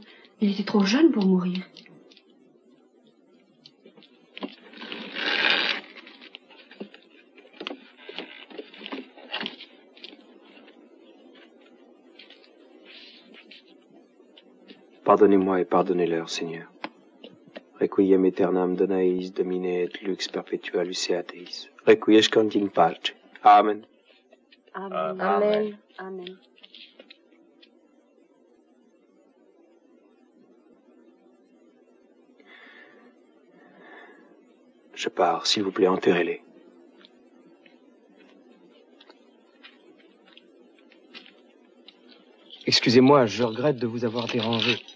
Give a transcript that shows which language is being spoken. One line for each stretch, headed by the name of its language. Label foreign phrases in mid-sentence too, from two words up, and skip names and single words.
French: Il était trop jeune pour mourir. Pardonnez-moi et pardonnez-leur, Seigneur.
Latin: Requiem aeternam dona eis Domine et lux perpetua luceat eis. Requiescant in pace. Amen. Amen. Amen. Amen.
French: Je pars, s'il vous plaît, enterrez-les. Excusez-moi, je regrette de vous avoir dérangé.